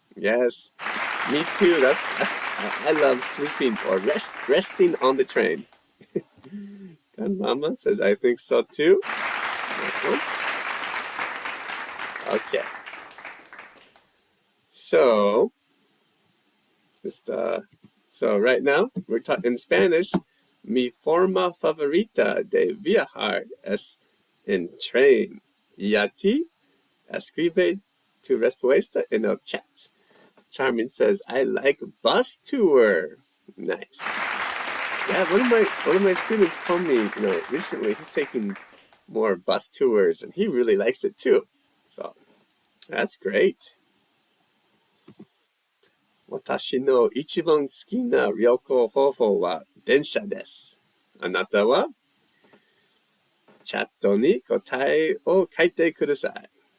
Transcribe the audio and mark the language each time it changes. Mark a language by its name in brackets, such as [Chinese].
[English] Yes, me too. I love sleeping or resting on the train. Mama says, I think so too. Next one. Okay. So right now we're talking in Spanish. [Spanish] Mi forma favorita de viajar es en tren. [English] Y a ti, [Spanish] escribe tu respuesta en el chat. [English] Charmin says, I like bus tour. Nice. Yeah, one of my students told me, recently he's taking more bus tours and he really likes it too. So that's great. [Japanese] 私の一番好きな旅行方法は電車です。あなたはチャットに答えを書いてください。